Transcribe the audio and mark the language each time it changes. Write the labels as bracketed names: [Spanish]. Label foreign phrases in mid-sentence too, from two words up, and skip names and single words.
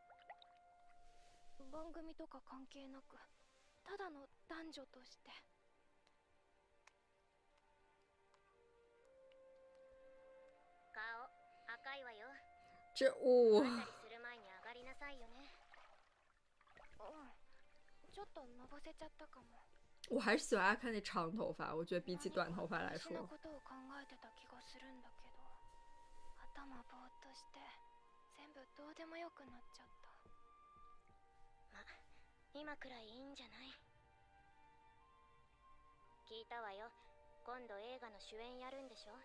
[Japanese] 番組とか関係なく、ただの男女として。顔赤いわよ。 [Chinese] 这哦， [Japanese] あたりする前に上がりなさいよね。ちょっとのぼせちゃったかも。 [Chinese] 我还是喜欢阿看那长头发，我觉得比起短头发来说。 [Japanese] 私のことを考えてた気がするんだけど、頭ぼーっとして全部どうでもよくなっちゃった。ま、今くらいいいんじゃない？聞いたわよ。今度映画の主演やるんでしょ？